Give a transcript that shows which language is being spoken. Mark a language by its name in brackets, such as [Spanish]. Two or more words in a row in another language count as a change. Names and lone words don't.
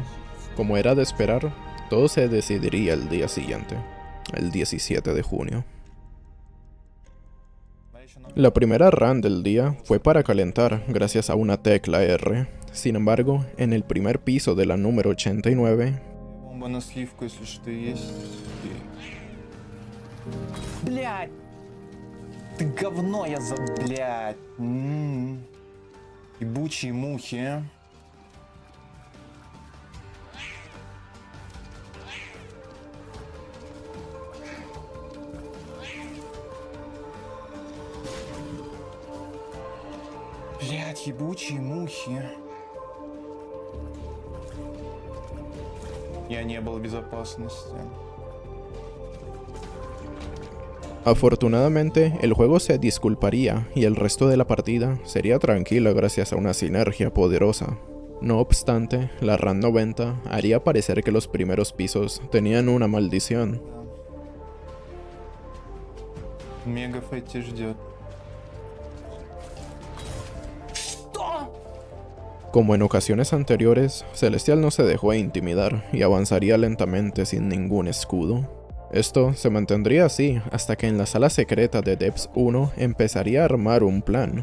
[Spanish] Como era de esperar, todo se decidiría el día siguiente, el 17 de junio. La primera run del día fue para calentar gracias a una tecla R. Sin embargo, en el primer piso de la número 89... [Russian] Блядь! Ты говно, я за... Блядь! Ебучие мухи. Блядь, ебучие мухи. Я не был в безопасности. [Spanish] Afortunadamente, el juego se disculparía y el resto de la partida sería tranquila gracias a una sinergia poderosa. No obstante, la run 90 haría parecer que los primeros pisos tenían una maldición. [Russian] Мега Фетти ждет. [Spanish] Como en ocasiones anteriores, Celestial no se dejó intimidar y avanzaría lentamente sin ningún escudo. Esto se mantendría así hasta que en la sala secreta de Depths 1 empezaría a armar un plan.